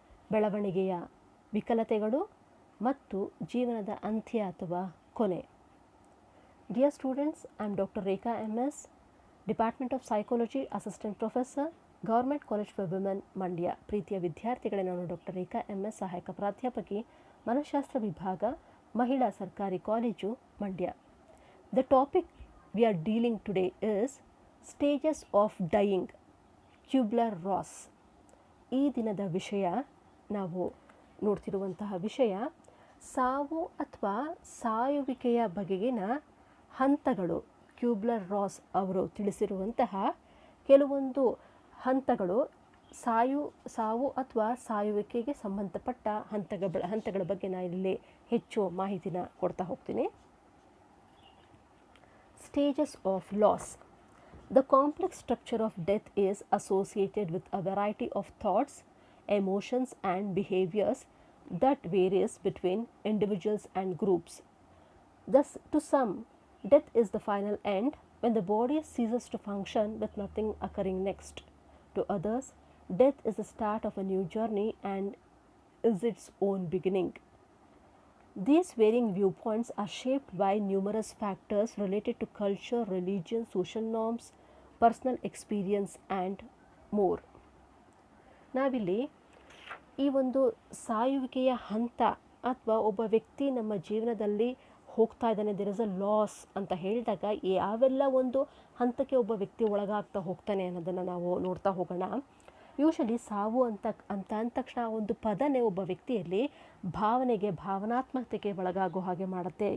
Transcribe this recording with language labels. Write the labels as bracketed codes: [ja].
[kn] ಬೆಳವಣಿಗೆಯ ವಿಕಲತೆಗಳು ಮತ್ತು ಜೀವನದ ಅಂತ್ಯ ಅಥವಾ ಕೊನೆ. [en] Dear students, I am Dr. Rekha MS, Department of Psychology, Assistant Professor, Government College for Women, Mandya. [kn] ಪ್ರೀತಿಯ ವಿದ್ಯಾರ್ಥಿಗಳೇ, ನಾನು ಡಾಕ್ಟರ್ ರೇಖಾ MS, ಸಹಾಯಕ ಪ್ರಾಧ್ಯಾಪಕಿ, ಮನಃಶಾಸ್ತ್ರ ವಿಭಾಗ, ಮಹಿಳಾ ಸರ್ಕಾರಿ college, Mandya. [en] The topic we are dealing today is Stages of Dying, Kubler-Ross. [kn] ಈ ದಿನದ ವಿಷಯ, ನಾವು ನೋಡ್ತಿರುವಂತಹ ವಿಷಯ ಸಾವು ಅಥವಾ ಸಾಯುವಿಕೆಯ ಬಗೆಗಿನ ಹಂತಗಳು. ಕ್ಯೂಬ್ಲರ್-ರಾಸ್ ಅವರು ತಿಳಿಸಿರುವಂತಹ ಕೆಲವೊಂದು ಹಂತಗಳು, ಸಾವು ಅಥವಾ ಸಾಯುವಿಕೆಗೆ ಸಂಬಂಧಪಟ್ಟ ಹಂತಗಳ ಬಗ್ಗೆ ನಾನು ಇಲ್ಲಿ ಹೆಚ್ಚು ಮಾಹಿತಿನ ಕೊಡ್ತಾ ಹೋಗ್ತೀನಿ. [en] Stages of loss. The complex structure of death is associated with a variety of thoughts, emotions and behaviors that varies between individuals and groups. Thus, to some, death is the final end when the body ceases to function with nothing occurring next. To others, death is the start of a new journey and is its own beginning. These varying viewpoints are shaped by numerous factors related to culture, religion, social norms, personal experience and more. [kn] ನಾವಿಲ್ಲಿ ಈ ಒಂದು ಸಾಯುವಿಕೆಯ ಹಂತ ಅಥವಾ ಒಬ್ಬ ವ್ಯಕ್ತಿ ನಮ್ಮ ಜೀವನದಲ್ಲಿ ಹೋಗ್ತಾ ಇದ್ದಾನೆ, [en] there is a loss [kn] ಅಂತ ಹೇಳಿದಾಗ ಯಾವೆಲ್ಲ ಒಂದು ಹಂತಕ್ಕೆ ಒಬ್ಬ ವ್ಯಕ್ತಿ ಒಳಗಾಗ್ತಾ ಹೋಗ್ತಾನೆ ಅನ್ನೋದನ್ನು ನಾವು ನೋಡ್ತಾ ಹೋಗೋಣ. ಯೂಶಲಿ ಸಾವು ಅಂದ ತಕ್ಷಣ ಒಂದು ಪದನೇ ಒಬ್ಬ ವ್ಯಕ್ತಿಯಲ್ಲಿ ಭಾವನಾತ್ಮಕತೆಗೆ ಒಳಗಾಗೋ ಹಾಗೆ ಮಾಡುತ್ತೆ.